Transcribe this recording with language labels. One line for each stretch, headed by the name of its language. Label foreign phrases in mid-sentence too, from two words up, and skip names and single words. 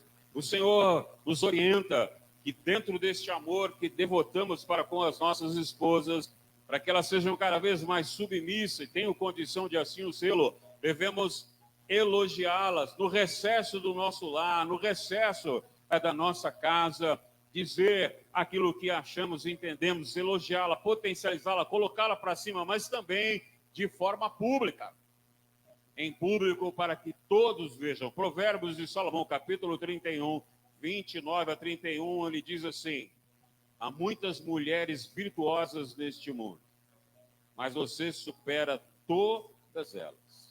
Portuguese: O Senhor nos orienta que dentro deste amor que devotamos para com as nossas esposas, para que elas sejam cada vez mais submissas e tenham condição de assim o sê-lo, devemos elogiá-las no recesso do nosso lar, no recesso da nossa casa, dizer aquilo que achamos e entendemos, elogiá-la, potencializá-la, colocá-la para cima, mas também de forma pública, em público, para que todos vejam. Provérbios de Salomão, capítulo 31, 29 a 31, ele diz assim: há muitas mulheres virtuosas neste mundo, mas você supera todas elas.